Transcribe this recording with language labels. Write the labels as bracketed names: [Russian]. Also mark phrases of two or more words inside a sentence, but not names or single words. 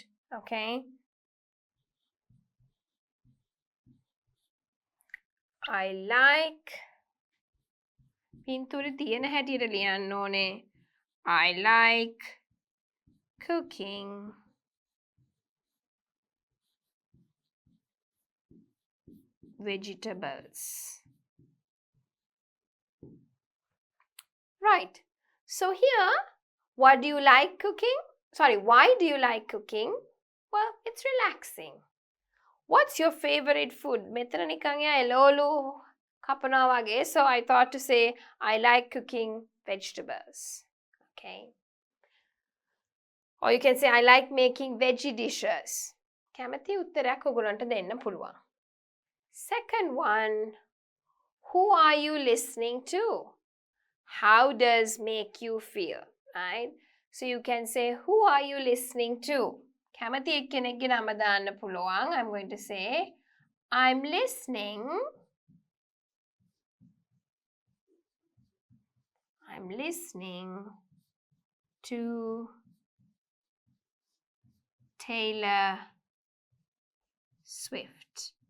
[English] Okay. I like. [Sinhala] පින්තූරේ තියෙන හැටියට ලියන්න ඕනේ. [English] I like cooking vegetables. Right. So here, what do you like cooking? Sorry, why do you like cooking? Well, it's relaxing. What's your favorite food? [Sinhala] මෙතන නිකන් එයා එළවලු කපනවා වගේ. [English] So I thought to say I like cooking vegetables. Okay. Or you can say I like making veggie dishes. [Sinhala] කැමති උත්තරයක් ඔයගොල්ලන්ට දෙන්න පුළුවන්. [English] Second one, who are you listening to? How does make you feel? Right? So you can say, who are you listening to? [Sinhala] කැමති එක්කෙනෙක්ගේ නම දාන්න පුළුවන්. [English] I'm going to say, I'm listening to Taylor Swift.